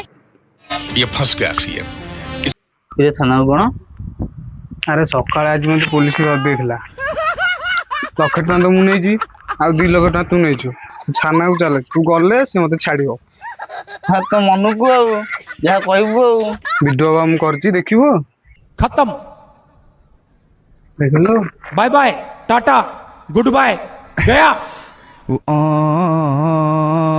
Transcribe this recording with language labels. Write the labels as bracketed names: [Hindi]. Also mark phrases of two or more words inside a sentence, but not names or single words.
[Odia] କିରେ ଥାନାକୁ କଣ? ଆରେ ସକାଳେ ଆଜି ମତେ ପୋଲିସ ଧରିଦେଇଥିଲା। 1 ଲକ୍ଷ ଟଙ୍କା ତ ମୁଁ ନେଇଛି, ଆଉ 2 ଲକ୍ଷ ଟଙ୍କା ତୁ ନେଇଛୁ। ଥାନାକୁ ଚାଲେ, ତୁ ଗଲେ ସେ ମତେ ଛାଡିବ। ହଁ ତ ମନକୁ ଆଉ ଯାହା କହିବୁ ଆଉ। ଭିଡିଓ ବା ମୁଁ କରିଛି, ଦେଖିବୁ। खत्म। ଦେଖିଲୁ? [English] bye bye tata good bye गया।